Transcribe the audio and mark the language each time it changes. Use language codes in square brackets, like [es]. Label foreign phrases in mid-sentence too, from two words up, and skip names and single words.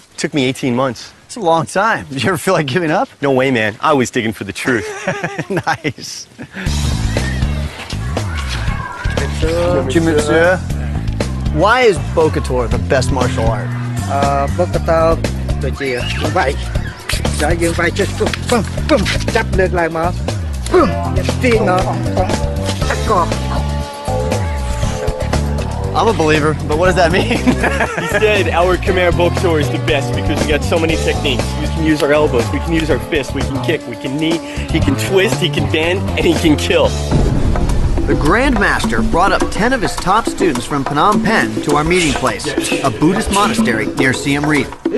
[en] It took me 18 months. It's a long time. Did you ever feel like giving up? No way, man. I was digging for the truth. Nice. Jimitsu. Why is Bokator the best martial art? [km] Bokator ដូចជាវាយហើយយើងវាយចេះពឹមពឹមចាប់លើកឡើងមកពឹមទាញដល់តាក់កោ [en] I'm a believer, but what does that mean? He said our Khmer Bokator is the best because we got so many techniques. We can use our elbows, we can use our fists, we can kick, we can knee, he can twist, he can bend, and he can kill. The Grand Master brought up 10 of his top students from Phnom Penh to our meeting place, a Buddhist monastery near Siem Reap.